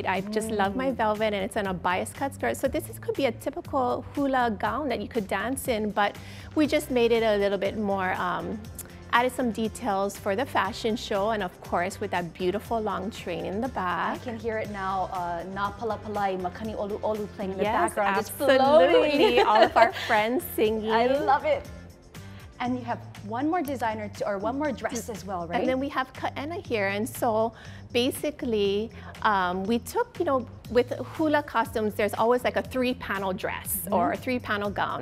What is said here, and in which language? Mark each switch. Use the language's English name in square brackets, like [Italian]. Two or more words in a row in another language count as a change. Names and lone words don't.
[English] I just love my velvet and it's on a bias cut skirt. So this could be a typical hula gown that you could dance in, but we just made it a little bit more, added some details for the fashion show, and of course with that beautiful long train in the back. I can hear it now. [Hawaiian] Na pala palai, makani olu olu [English] playing in the Yes, background. absolutely. It's floating. All of our friends singing. I love it. And you have one more designer or one more dress as well, right? And then we have Ka'ena here, and so basically we took, you know, with hula costumes, there's always like a 3-panel dress or a 3-panel gown.